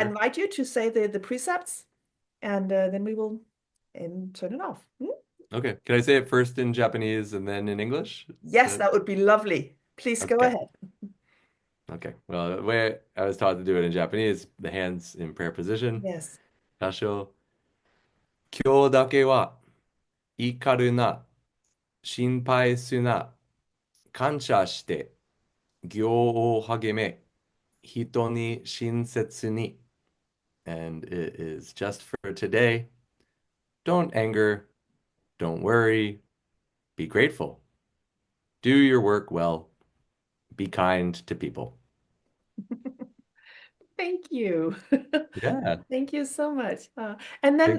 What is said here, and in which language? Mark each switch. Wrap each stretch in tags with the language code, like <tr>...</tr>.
<en>invite you to say the precepts, and then we will and turn it off. Hmm? Okay. Can I say it first in Japanese and then in English? Is Yes, that that would be lovely. Please go okay? ahead. Okay. Well, the way I was taught to do it in Japanese, the hands in prayer position. Yes.</en> <ja>多少、今日だけは怒るな、心配すな、感謝して行を励め、人に親切に。</ja> <en>And it is just for today. Don't anger, don't worry, be grateful. Do your work well, be kind to people. Thank you. Yeah, Thank you so much. And then</en>